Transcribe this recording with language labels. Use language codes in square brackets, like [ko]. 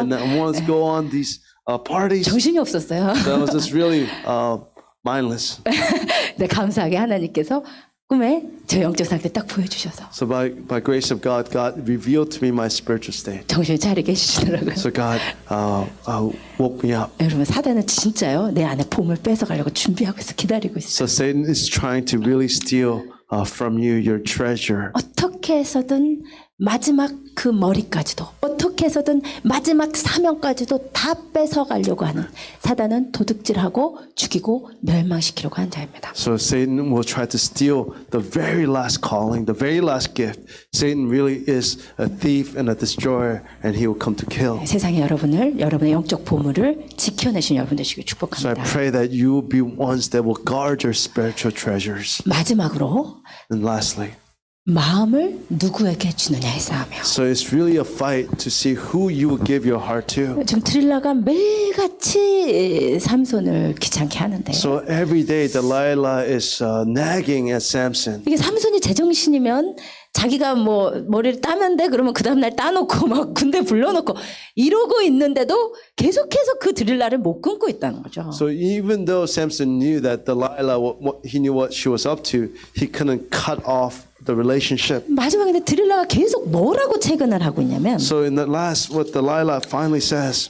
[en] and I want to go on these parties. [ko] 정신이 없었어요. [en] So I was just really mindless. [ko] 근데 감사하게 하나님께서 꿈에 저 영적 상태 딱 보여주셔서 [en] So by grace of God, God revealed to me my spiritual state. [ko] 정신을 차리게 해주시더라고요. [en] So God woke me up. [ko] 여러분 사단은 진짜요 내 안에 봄을 뺏어가려고 준비하고 있어 기다리고 있어. [en] So Satan is trying to really steal from you your treasure. [ko] 어떻게 해서든 마지막 그 머리까지도 어떻게 해서든 마지막 사명까지도 다 뺏어가려고 하는 사단은 도둑질하고 죽이고 멸망시키려고 하는 자입니다. [en] So Satan will try to steal the very last calling, the very last gift. Satan really is a thief and a destroyer, and he will come to kill. [ko] 세상에 여러분을 여러분의 영적 보물을 지켜내신 여러분 되시길 [en] So I [ko] 축복합니다. [en] pray that you will be ones that will guard your spiritual treasures. [ko] 마지막으로 [en] And lastly, [ko] 마음을 누구에게 주느냐의 싸움이요. [en] so it's really a fight to see who you will give your heart to. [ko] 지금 드릴라가 매일같이 삼손을 귀찮게 하는데 [en] So every day Delilah is nagging at Samson. [ko] 이게 삼손이 제정신이면 자기가 뭐 머리를 따면 돼 그러면 그 다음날 따놓고 막 군대 불러놓고 이러고 있는데도 계속해서 그 드릴라를 못 끊고 있다는 거죠. [en] So even though Samson knew that Delilah, he knew what she was up to, he couldn't cut off the relationship. [ko] 마지막에 근데 드릴라가 계속 뭐라고 채근을 하고 있냐면 [en] So in the last, what Delilah finally says.